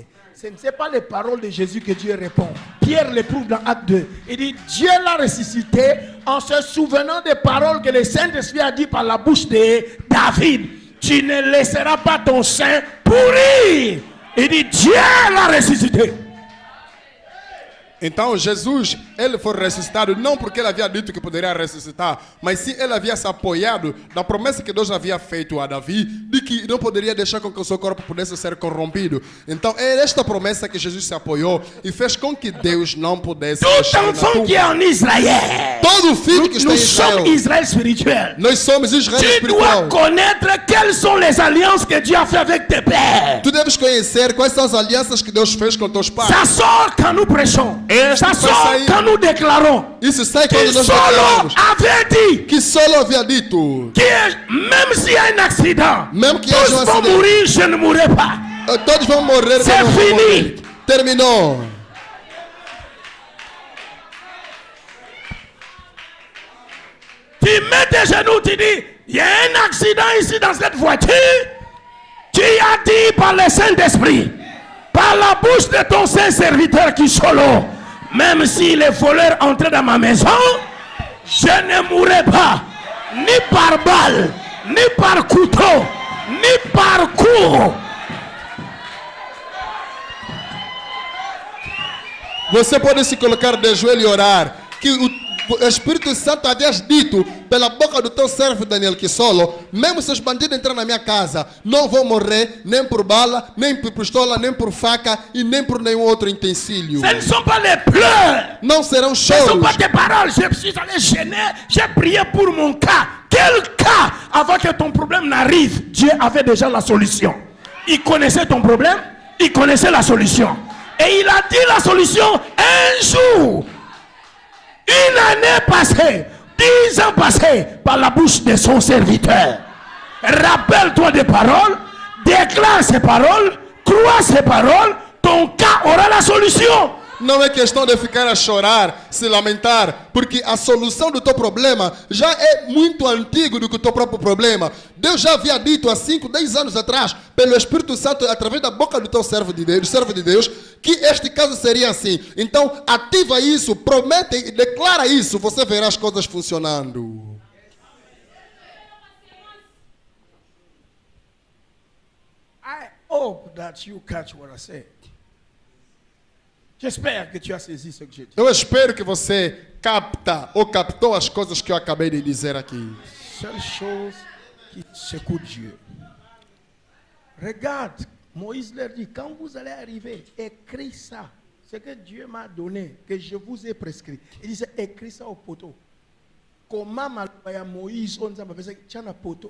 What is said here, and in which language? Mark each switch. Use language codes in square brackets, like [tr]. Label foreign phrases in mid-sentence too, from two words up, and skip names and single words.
[fr] Ce ne sont pas les paroles de Jésus que Dieu répond. Pierre le prouve dans Acte 2. Il dit, Dieu l'a ressuscité en se souvenant des paroles que le Saint-Esprit a dit par la bouche de David. Tu ne laisseras pas ton sein pourrir. Il dit, Dieu l'a ressuscité. [pt] Então Jesus, ele foi ressuscitado não porque ele havia dito que poderia ressuscitar, mas sim ele havia se apoiado na promessa que Deus havia feito a Davi de que não poderia deixar com que o seu corpo pudesse ser corrompido. Então é esta promessa que Jesus se apoiou e fez com que Deus não pudesse [fr] Tout [pt] deixar na [fr] enfant [pt] tumba. [fr] qui est en Israël, [pt] Todo filho que está em [fr] nous sommes [pt] Israel, [fr] Israël spirituel. [pt] nós somos Israel [fr] Tu dois [pt] espiritual. [fr] connaître quelles sont les alliances que Dieu a fait avec tes pères. [pt] Tu deves conhecer quais são as alianças que Deus fez com teus pais. [fr] Ça sort quand nous prêchons. Ça [pt] Isso [fr] sort [pt] aí. [fr] quand nous déclarons. [pt] Isso sai [fr] Qui [pt] quando nós [fr] solo [pt] declaramos. [fr] avait dit [pt] Que solo havia dito. [fr] même s'il y a un accident, Même qu'il y ait tous un vont accident. mourir, je ne mourrai pas. [pt] Todos vão morrer. [fr] C'est [pt] mas não vão [fr] fini. [pt] morrer. Terminou. [fr] Tu mets tes genoux, tu dis, il y a un accident ici dans cette voiture. Tu as dit par le Saint-Esprit, par la bouche de ton saint serviteur qui solo, même si les voleurs entrent dans ma maison, je ne mourrai pas, ni par balle, ni par couteau, ni par coup. [pt] Você pode se colocar de joelho e orar. Que o Espírito Santo havia dito pela boca do teu servo Daniel que solo, mesmo se os bandidos entrarem na minha casa, não vão morrer nem por bala, nem por pistola, nem por faca e nem por nenhum outro utensílio. [fr] Ce ne sont pas les pleurs. [pt] Não serão [fr] Ce ne sont [pt] choros. [fr] pas tes paroles. Je suis allé gêner. J'ai prié pour mon cas. Quel cas? Avant que ton problème n'arrive, Dieu avait déjà la solution. Il connaissait ton problème. Il connaissait la solution. Et il a dit la solution un jour. Une année passée. 10 ans passés par la bouche de son serviteur. Rappelle-toi des paroles. Déclare ces paroles. Crois ces paroles. Ton cas aura la solution. [pt] Não é questão de ficar a chorar, se lamentar, porque a solução do teu problema já é muito antigo do que o teu próprio problema. Deus já havia dito há 5, 10 anos atrás, pelo Espírito Santo, através da boca do teu servo de Deus, que este caso seria assim. Então, ativa isso, promete e declara isso, você verá as coisas funcionando. [en] I hope that you catch what I said. [fr] J'espère que tu as saisi ce que j'ai dit. [pt] Eu espero que você capta ou captou as coisas que eu acabei de dizer aqui. [fr] Seule chose qui secoue Dieu. Regarde, Moïse leur dit, quand vous allez arriver, écris ça. Ce que Dieu m'a donné, que je vous ai prescrit. Il disait, écris ça au poteau. Comment Moïse, on dit, tiens un poteau.